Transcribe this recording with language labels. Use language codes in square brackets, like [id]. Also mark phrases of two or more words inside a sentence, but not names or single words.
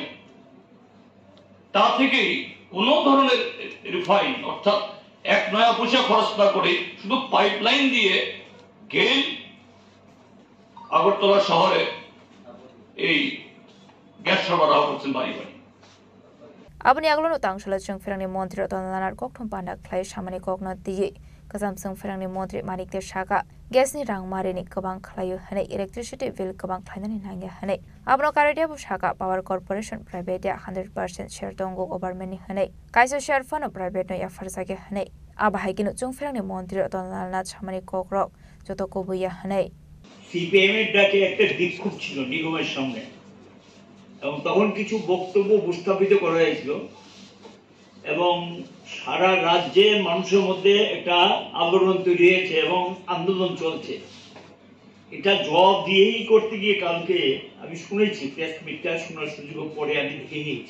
[bn] তা থেকেই কোনো ধরনের রিফাইন অর্থাৎ এক নয়া পয়সা খরচ না করে শুধু পাইপলাইন দিয়ে গেল আগরতলা শহরে এই গ্যাস সরবরাহ করছেন বাড়ি বাড়ি। [trp] Abani aglo no tang shala chung ferang ni montri otolanar kokthum pandak khlai samani kokno diye kasam chung ferang ni montri manik te shaka gas ni rang mare ni kabang khlayu hane [en] electricity bill [trp] kabang khlainani nangya hane abno karadia bu shaka [en] power corporation [trp] private ya 100% share dongo government ni hane kaisa [en] share fund [trp] private no ya farsa ge hane abahai kinu chung ferang ni montri otolanar samani kokrok joto ko buya hane [bn] সিপিএম এর ডাকে একটা বিক্ষোভ ছিল নিগমের সামনে এবং তখন কিছু বক্তব্য উপস্থাপিত করা হয়েছিল এবং সারা রাজ্যে মানুষের মধ্যে একটা আন্দোলন তৈরি হয়েছে এবং আন্দোলন চলছে। এটা জবাব দিয়েই করতে গিয়ে কালকে আমি শুনেছি, [en] press meetটা [bn] শোনার সুযোগ পরে আমি দেখে নিয়েছি।